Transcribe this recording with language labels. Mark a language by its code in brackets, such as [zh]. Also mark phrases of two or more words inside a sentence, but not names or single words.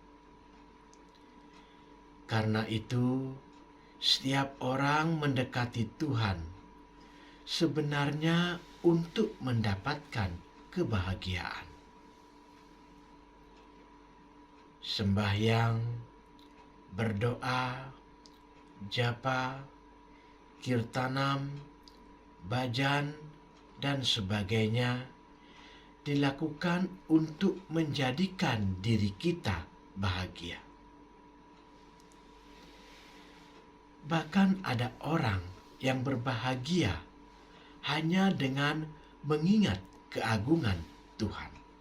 [id] Karena itu, setiap orang mendekati Tuhan sebenarnya untuk mendapatkan kebahagiaan. Sembahyang, berdoa, japa, kirtanam, bhajan, dan sebagainya dilakukan untuk menjadikan diri kita bahagia. Bahkan ada orang yang berbahagia hanya dengan mengingat keagungan Tuhan.